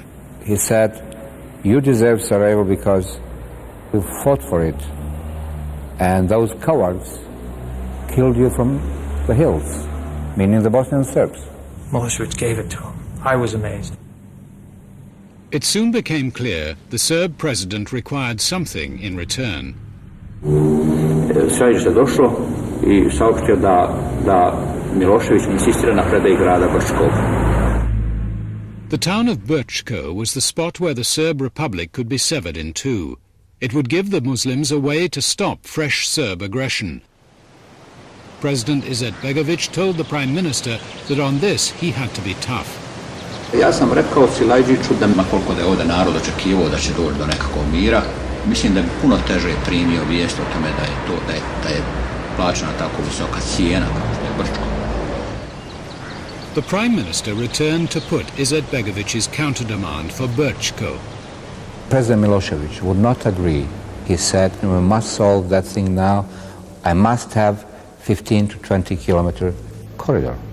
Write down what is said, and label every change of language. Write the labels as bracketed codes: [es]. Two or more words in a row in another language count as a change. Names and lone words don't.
[en] He said, "You deserve Sarajevo because you fought for it, and those cowards killed you from the hills," meaning the Bosnian Serbs. Milosevic gave it to him. I was amazed. It soon became clear the Serb president required something in return. [bs] Sarajevo se došlo I saopštio da Milošević insistira na predaji grada Brčkog. [en] The town of Brčko was the spot where the Serb Republic could be severed in two. It would give the Muslims a way to stop fresh Serb aggression. President Izetbegović told the Prime Minister that on this he had to be tough. [bs] Ja sam rekao Silajđiću da koliko da je ovdje narod očekivao da će doći do nekakvog mira, mislim da bi puno teže primio vijest o tome da je plaćena tako visoka cijena kao što je Brčko. [en] The Prime Minister returned to put Izetbegović's counter-demand for Brčko. President Milosevic would not agree. He said, "We must solve that thing now. I must have 15 to 20 kilometer corridor."